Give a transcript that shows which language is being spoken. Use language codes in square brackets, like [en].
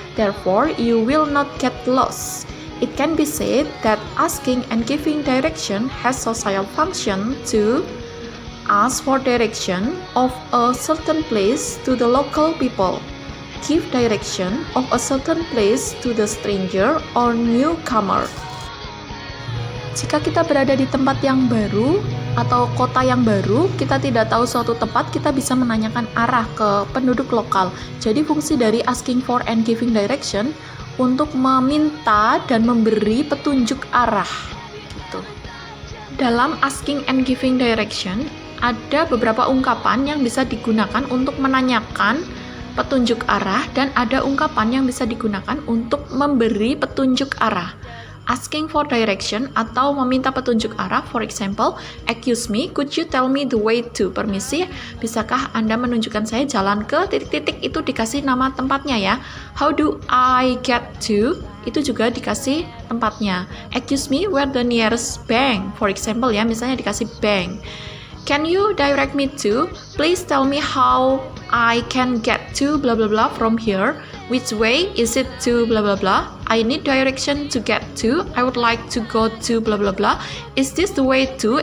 [en] Therefore, you will not get lost. It can be said that asking and giving direction has social function to ask for direction of a certain place to the local people, give direction of a certain place to the stranger or newcomer. [id] Jika kita berada di tempat yang baru atau kota yang baru, kita tidak tahu suatu tempat, kita bisa menanyakan arah ke penduduk lokal. Jadi fungsi dari asking for and giving direction untuk meminta dan memberi petunjuk arah gitu. Dalam asking and giving direction ada beberapa ungkapan yang bisa digunakan untuk menanyakan petunjuk arah dan ada ungkapan yang bisa digunakan untuk memberi petunjuk arah. [en] Asking for direction [id] atau meminta petunjuk arah, [en] for example, excuse me, could you tell me the way to? [id] Permisi, bisakah Anda menunjukkan saya jalan ke titik-titik, itu dikasih nama tempatnya ya. [en] How do I get to? [id] Itu juga dikasih tempatnya. [en] Excuse me, where the nearest bank? For example [id] ya, misalnya dikasih bank. [en] Can you direct me to? Please tell me how I can get to blah blah blah from here. Which way is it to blah blah blah? I need direction to get to. I would like to go to blah blah blah. Is this the way to?